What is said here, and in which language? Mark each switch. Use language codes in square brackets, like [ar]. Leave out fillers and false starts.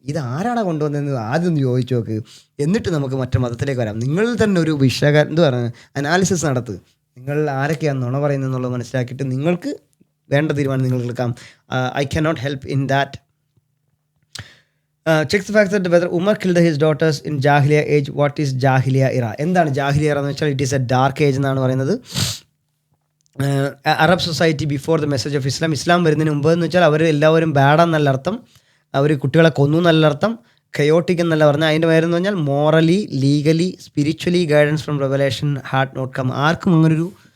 [ml] ഇത് ആരാണ് കൊണ്ടുവന്നതെന്ന് ആദ്യം ഒന്ന് ചോദിച്ചു നോക്ക്. എന്നിട്ട് നമുക്ക് മറ്റു മതത്തിലേക്ക് വരാം. നിങ്ങൾ തന്നെ ഒരു അനാലിസിസ് നടത്തുക. നിങ്ങൾ ആരൊക്കെയാണ് നുണ പറയുന്നതെന്നുള്ളത് മനസ്സിലാക്കിയിട്ട് നിങ്ങൾക്ക് വേണ്ട തീരുമാനം നിങ്ങൾ എടുക്കാം. [en] I cannot help in that. Check the fact that whether Umar killed his daughters in Jahiliya age. What is Jahiliya era? [ml] എന്താണ് ജാഹിലിയ era എന്ന് വെച്ചാൽ [en] it is a dark age [ml] എന്നാണ് പറയുന്നത്. [en] Arab society before the message of Islam. [ml] ഇസ്ലാം വരുന്നതിന് മുമ്പ് എന്ന് വെച്ചാൽ അവർ എല്ലാവരും ബാഡാന്നല്ല അർത്ഥം, അവർ കുട്ടികളെ കൊന്നു എന്നല്ല അർത്ഥം, കയോട്ടിക് എന്നല്ല പറഞ്ഞാൽ. അതിൻ്റെ പേരെന്ന് പറഞ്ഞാൽ [en] Morally, legally, spiritually guidance from revelation had not come. [ml] ആർക്കും അങ്ങനൊരു